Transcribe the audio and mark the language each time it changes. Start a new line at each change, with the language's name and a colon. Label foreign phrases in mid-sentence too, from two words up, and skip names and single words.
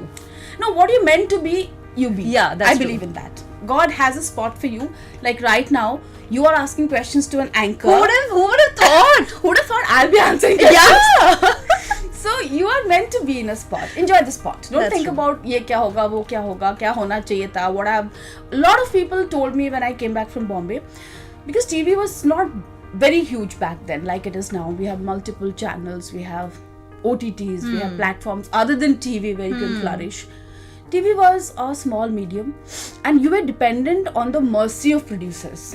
English: No, what you meant to be, you be. Yeah, that's I true. believe in that. God has a spot for you. Like right now, you are asking questions to an anchor. Who would have thought? Who would have thought I'll be answering questions? Yeah. So you are meant to be in a spot. Enjoy the spot. Don't That's think true.
Hindi: about ये क्या होगा, वो क्या होगा, क्या होना चाहिए था.
English: What a lot of people told me when I came back from Bombay, because TV was not very huge back then like it is now. We have multiple channels, we have OTTs, we have platforms other than TV where you can flourish. TV was a small medium and you were dependent on the mercy of producers.